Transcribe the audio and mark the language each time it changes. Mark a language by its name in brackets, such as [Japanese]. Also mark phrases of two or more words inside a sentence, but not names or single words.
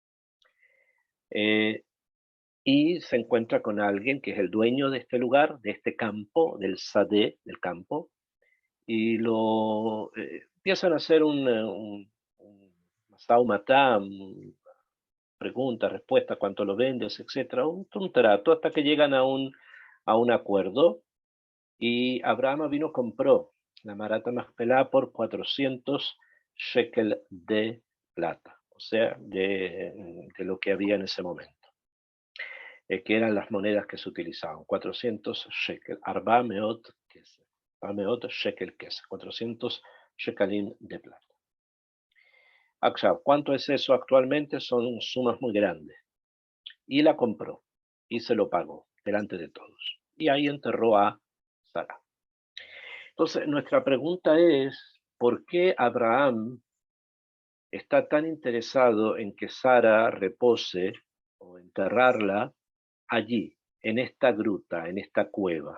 [Spanish] Y se encuentra con alguien que es el dueño de este lugar, de este campo, del sadé, del campo, y empiezan a hacer un masao-matá, pregunta, respuesta, cuánto lo vendes, etcétera, un trato hasta que llegan a un acuerdo. Y Abraham vino compró la Marat Amachpelah por 400 shekel de plata, o sea, de lo que había en ese momento, que eran las monedas que se utilizaban, 400 shekel, [Hebrew] ארבע מאות כסף, ארבע מאות שקל כסף, [Spanish] 400 shekalim de plata. ¿cuánto es eso actualmente? Son sumas muy grandes. Y la compró y se lo pagó delante de todos. Y ahí enterró a Sara. Entonces, nuestra pregunta es, ¿por qué Abraham está tan interesado en que Sara repose o enterrarla allí, en esta gruta, en esta cueva?